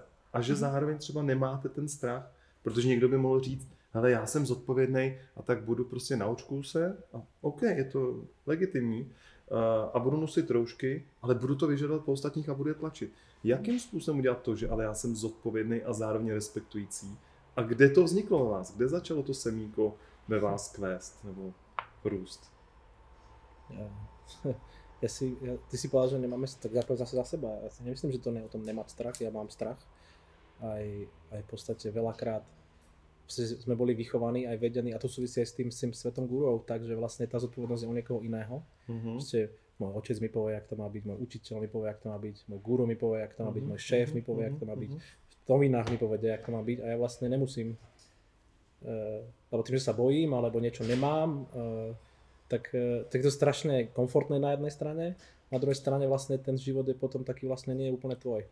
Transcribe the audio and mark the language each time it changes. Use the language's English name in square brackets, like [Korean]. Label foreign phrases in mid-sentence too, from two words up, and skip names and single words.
[Czech] A že zároveň třeba nemáte ten strach, protože někdo by mohl říct, hele, já jsem zodpovědný a tak budu prostě naučkuju se a OK, je to legitimní a budu nosit roušky, ale budu to vyžadovat po ostatních a budu je tlačit. Jakým způsobem udělat to, že ale já jsem zodpovědný a zároveň respektující? A kde to vzniklo ve vás? Kde začalo to semínko ve vás kvést nebo růst? [Slovak] Ty si povedal, že nemáme strach zase za seba. Ja si nemyslím, že to nie je o tom nemať strach. Ja mám strach. Aj v podstate veľakrát sme boli vychovaní, aj vedení, a to súvisí aj s tým svetom gurov, takže vlastne tá zodpovednosť je u niekoho iného. Proste môj otec mi povie, jak to má byť, môj učiteľ mi povie, jak to má byť, môj guru mi povie, jak to má byť, môj šéf mi povie, jak to má byť, v novinách mi povedia, jak to má byť a ja vlastne nemusím, lebo tým, že sa bojím, alebo niečo nemám, tak je to strašne komfortné na jednej strane, na druhej strane vlastne ten život je potom taký vlastne nie je úplne tvoj.